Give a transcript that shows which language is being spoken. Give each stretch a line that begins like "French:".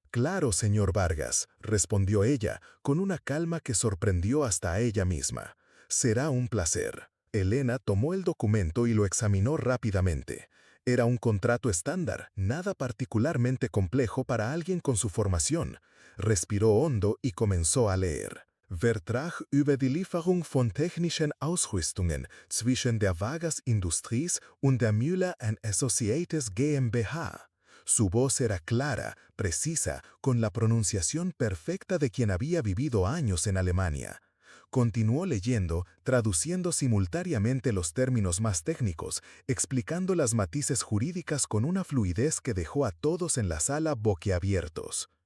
Spanish: «Claro, señor Vargas», respondió ella, con una calma que sorprendió hasta a ella misma. «Será un placer». Elena tomó el documento y lo examinó rápidamente. Era un contrato estándar, nada particularmente complejo para alguien con su formación. Respiró hondo y comenzó a leer.
German: «Vertrag über die Lieferung von technischen Ausrüstungen zwischen der Vargas Industries und der Müller & Associates GmbH».
Spanish: Su voz era clara, precisa, con la pronunciación perfecta de quien había vivido años en Alemania. Continuó leyendo, traduciendo simultáneamente los términos más técnicos, explicando las matices jurídicas con una fluidez que dejó a todos en la sala boquiabiertos.